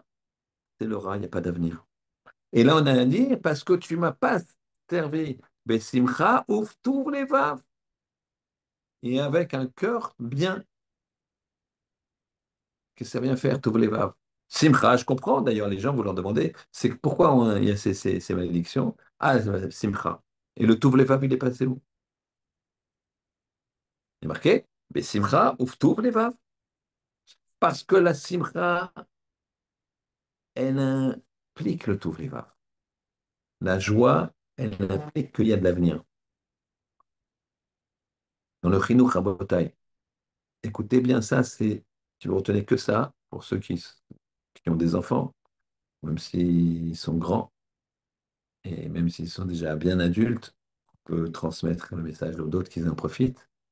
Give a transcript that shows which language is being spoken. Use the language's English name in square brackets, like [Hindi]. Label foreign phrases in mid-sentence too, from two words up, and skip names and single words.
[French] C'est le ra, il n'y a pas d'avenir. Et là, on a dit, parce que tu m'as pas servi, besimcha, ouf, tous les vav. Et avec un cœur bien, qu'est-ce que ça vient faire, tous les vav? Simcha, je comprends, d'ailleurs, les gens, vous leur demandez, c'est pourquoi il y a ces malédictions? Ah, simcha. Et le [Hebrew] טוב לבב, [French] il est passé où? Il est marqué, besimcha, ouf, [Hebrew] טוב לבב. [French] Parce que la simcha, elle implique le [Hebrew] טוב לבב. [French] La joie, elle implique qu'il y a de l'avenir. Dans le [Hebrew] חינוך רבותיי, [French] écoutez bien ça, c'est, tu ne retenez que ça pour ceux qui ont des enfants, même s'ils sont grands et même s'ils sont déjà bien adultes, on peut transmettre le message aux d'autres qu'ils en profitent.